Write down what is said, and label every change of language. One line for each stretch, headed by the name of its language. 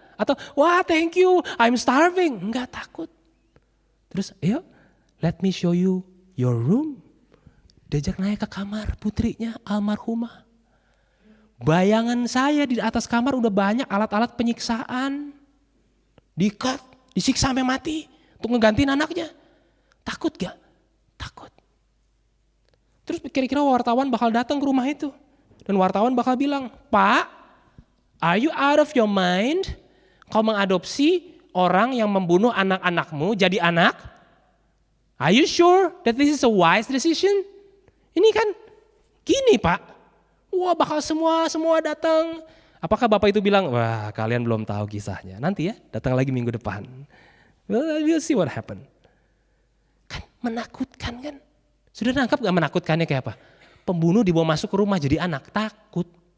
Indonesian: Atau, wah
English: thank you, I'm starving.
Indonesian: Enggak, takut. Terus, ayo,
English: let me show you your room.
Indonesian: Diajak naik ke kamar putrinya almarhumah. Bayangan saya di atas kamar udah banyak alat-alat penyiksaan. Diikat, disiksa sampai mati untuk ngegantiin anaknya. Takut gak? Takut. Terus kira-kira wartawan bakal datang ke rumah itu. Dan wartawan bakal bilang, Pak,
English: are you out of your mind?
Indonesian: Kau mengadopsi orang yang membunuh anak-anakmu jadi anak?
English: Are you sure that this is a wise decision?
Indonesian: Ini kan gini Pak, wah bakal semua datang. Apakah Bapak itu bilang, wah kalian belum tahu kisahnya, nanti ya datang lagi minggu depan.
English: We'll see what happen.
Indonesian: Kan menakutkan kan? Sudah nangkap gak menakutkannya kayak apa? Pembunuh dibawa masuk ke rumah jadi anak, takut.